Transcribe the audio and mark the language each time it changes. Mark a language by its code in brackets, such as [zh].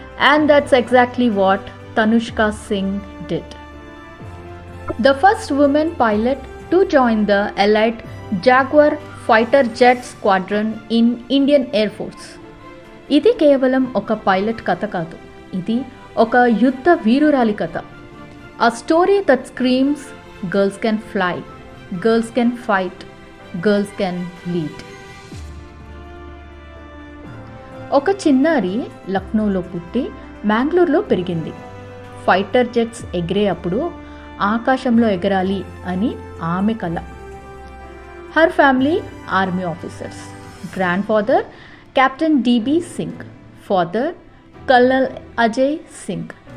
[en] And that's exactly what Tanushka Singh did. The first woman pilot to join the elite Jaguar fighter jet squadron in Indian air force. [te] ఇది కేవలం ఒక pilot కథ కాదు, ఇది ఒక యుద్ధ వీరురాలి కథ. [en] A story that screams, girls can fly, girls can fight, girls can lead. [te] ఒక చిన్నారి లక్నోలో పుట్టి మ్యాంగ్లూర్లో పెరిగింది. ఫైటర్ జెట్స్ ఎగిరే అప్పుడు ఆకాశంలో ఎగరాలి అని ఆమె కల. [en] Her family army officers. Grandfather captain DB Singh, father colonel Ajay Singh.